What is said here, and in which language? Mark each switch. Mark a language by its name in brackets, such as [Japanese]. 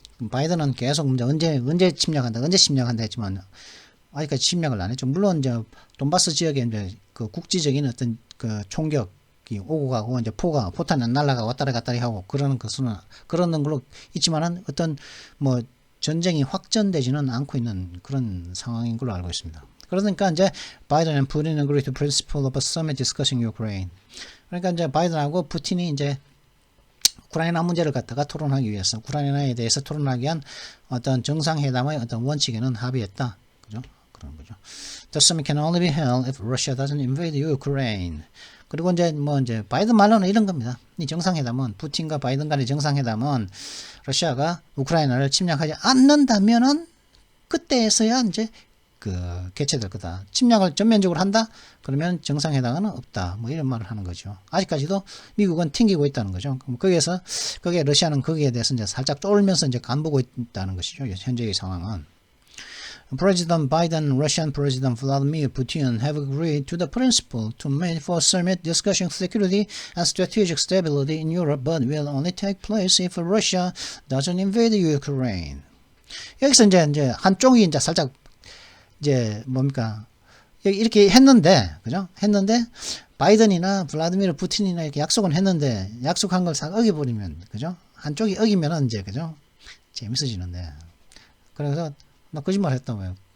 [Korean] 바이든은 계속 언제 침략한다 했지만 아직까지 침략을 안 했죠. 물론 이제 돈바스 지역에 이제 그 국지적인 어떤 그 총격이 오고 가고 이제 포탄이 날아가 왔다리 갔다리 하고 그러는 걸로 있지만은 어떤 뭐 전쟁이 확전되지는 않고 있는 그런 상황인 걸로 알고 있습니다. 그러니까 이제 바이든 [English] and Putin agree to principle of a summit discussing Ukraine. [Korean] 그러니까 이제 바이든하고 푸틴이 이제 우크라이나 문제를 갖다가 토론하기 위해서 우크라이나에 대해서 토론하기 위한 어떤 정상회담의 어떤 원칙에는 합의했다. 그죠? 그런 거죠. [English] The summit can only be held if Russia doesn't invade Ukraine. [Korean] 그리고 이제 바이든 말로는 이런 겁니다. 이 정상회담은 푸틴과 바이든 간의 정상회담은 러시아가 우크라이나를 침략하지 않는다면은 그때에서야 이제 개최될 거다. 침략을 전면적으로 한다? 그러면 정상회담은 없다. 뭐 이런 말을 하는 거죠. 아직까지도 미국은 튕기고 있다는 거죠. 그럼 거기에 러시아는 거기에 대해서 이제 살짝 쫄면서 이제 간보고 있다는 것이죠. 현재의 상황은. [English] President Biden, Russian President Vladimir Putin have agreed to the principle to meet for summit discussing security and strategic stability in Europe, but will only take place if Russia doesn't invade Ukraine. [Korean] 여기서 이제 한쪽이 이제 살짝 이제 뭡니까 이렇게 했는데 그죠? 했는데 바이든이나 블라디미르 푸틴이나 이렇게 약속은 했는데 약속한 걸 싹 어겨버리면 그죠? 한쪽이 어기면은 이제 그죠? 재밌어지는데 그래서 나 거짓말 했다고요.